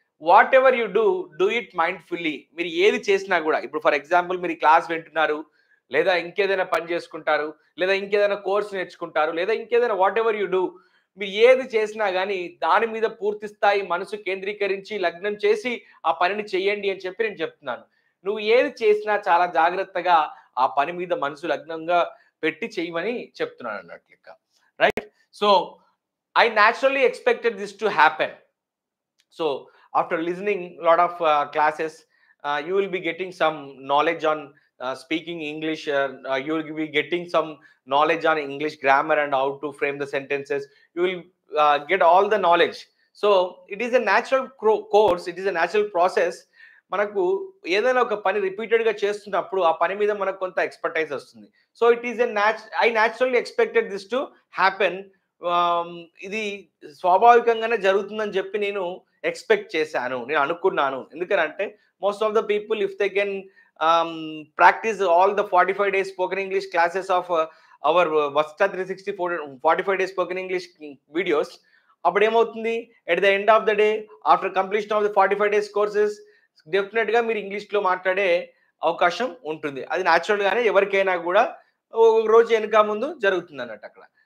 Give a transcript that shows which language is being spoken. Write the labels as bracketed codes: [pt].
[en] Whatever you do it mindfully. [te] మీరు ఏది చేసినా కూడా, ఇప్పుడు ఫర్ ఎగ్జాంపుల్ మీరు క్లాస్ వింటున్నారు లేదా ఇంకేదైనా పని చేసుకుంటారు లేదా ఇంకేదైనా కోర్స్ నేర్చుకుంటారు లేదా ఇంకేదైనా [en] whatever you do, [te] మీరు ఏది చేసినా కానీ దాని మీద పూర్తి స్థాయి మనసు కేంద్రీకరించి లగ్నం చేసి ఆ పనిని చేయండి అని నేను చెప్తున్నాను. నువ్వు ఏది చేసినా చాలా జాగ్రత్తగా ఆ పని మీద మనసు లగ్నంగా పెట్టి చేయమని చెప్తున్నాను అన్నట్లు. Right. [en] So I naturally expected this to happen. So after listening lot of classes you will be getting some knowledge on speaking English. You will be getting some knowledge on English grammar and how to frame the sentences. You will get all the knowledge. So it is a natural course. It is a natural process. [te] మనకు ఏదైనా ఒక పని repeated గా చేస్తున్నప్పుడు ఆ పని మీద మనకు కొంత ఎక్స్పర్టైజ్ వస్తుంది. [en] So it is I naturally expected this to happen. [te] ఇది స్వాభావికంగానే జరుగుతుందని చెప్పి నేను ఎక్స్పెక్ట్ చేశాను, నేను అనుకున్నాను. [en] ఎందుకంటే most of the people, if they can practice all the 45 days spoken English classes of our వస్తా 360 45 days spoken English videos, [te] అప్పుడు ఏమవుతుంది, [en] at the end of the day after completion of the 45 days courses [te] డెఫినెట్గా మీరు ఇంగ్లీష్లో మాట్లాడే అవకాశం ఉంటుంది. అది న్యాచురల్గానే ఎవరికైనా కూడా ఒక రోజు వెనుక ముందు జరుగుతుంది అన్నట్టు అక్కడ.